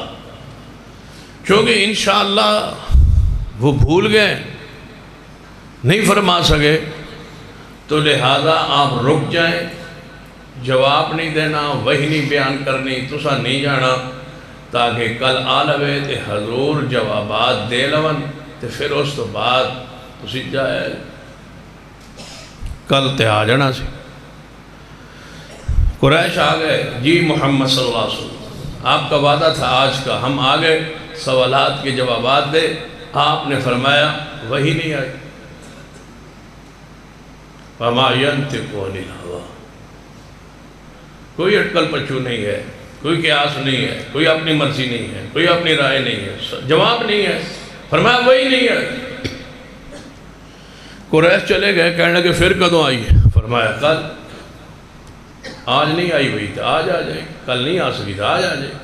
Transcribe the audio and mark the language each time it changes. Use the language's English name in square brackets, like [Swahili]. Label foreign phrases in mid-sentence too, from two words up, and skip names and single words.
[Urdu] کیونکہ انشاءاللہ وہ بھول گئے، نہیں فرما سکے، تو لہذا آپ رک جائیں، جواب نہیں دینا، وہی نہیں بیان کرنی، [Punjabi] تسا نہیں جانا، تاکہ کل آ لوے تے حضور جوابات دے لون، تے پھر اس تو بعد تسی جائے کل تے آ جانا سی۔ [Urdu] قریش آ گئے، جی محمد [Arabic] صلی اللہ علیہ وسلم [Urdu] آپ کا وعدہ تھا آج کا، ہم آ گئے، سوالات کے جوابات دے۔ آپ نے فرمایا وہی نہیں آئی، [Arabic] وَمَا يَنْتِقُ عَنِ الْهَوَىٰ، [Urdu] کوئی اٹکل پچھو نہیں ہے، کوئی قیاس نہیں ہے، کوئی اپنی مرضی نہیں ہے، کوئی اپنی رائے نہیں ہے، جواب نہیں ہے، فرمایا وہی نہیں ہے۔ قریش چلے گئے، کہنے لگے پھر کدوں آئی ہے؟ فرمایا کل، آج نہیں آئی ہوئی تو آج آ جائے، کل نہیں آ سکی تو آج آ جائے۔